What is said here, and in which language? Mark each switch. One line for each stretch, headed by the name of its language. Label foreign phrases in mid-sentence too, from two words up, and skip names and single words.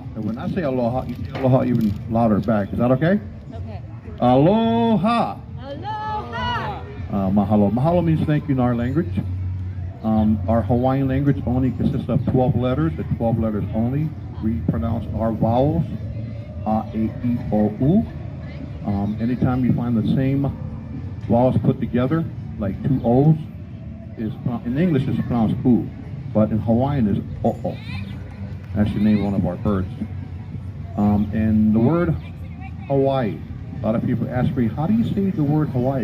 English: And when I say aloha, you say aloha even louder back. Is that okay? Okay. Aloha. Aloha. Mahalo. Mahalo means thank you in our language. Our Hawaiian language only consists of 12 letters, the 12 letters only. We pronounce our vowels, a, e, o, u. Anytime you find the same vowels put together, like two O's, in English it's pronounced u, but in Hawaiian is o-o. That's the name of one of our birds. And the word Hawaii, a lot of people ask me, how do you say the word Hawaii?